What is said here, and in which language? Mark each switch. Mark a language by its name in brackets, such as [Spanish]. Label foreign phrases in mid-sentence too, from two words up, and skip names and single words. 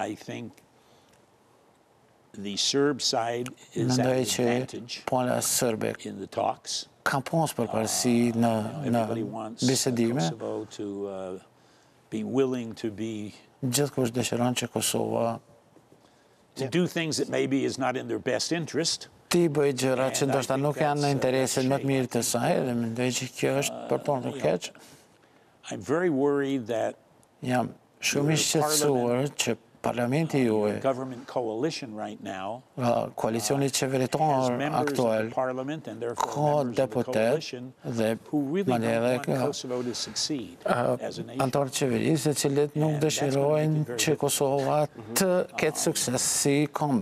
[Albanian] Mendoj që pala serbe ka pas përparësi në bisedime. Gjithkush dëshiron që Kosova [English] to do things that maybe is not in their best interest. [Albanian] Ti bëj gjëra që ndoshta nuk janë në interesin më të mirë të saj dhe mendoj që kjo është për tonë të keq. [English] I'm very worried that [Albanian] jam shumë i shqetësuar që parlamenti juaj, koalicioni qeveritar aktual, ka deputet dhe edhe antarë qeverisë të cilët nuk dëshirojnë që Kosova të ketë sukses si kom.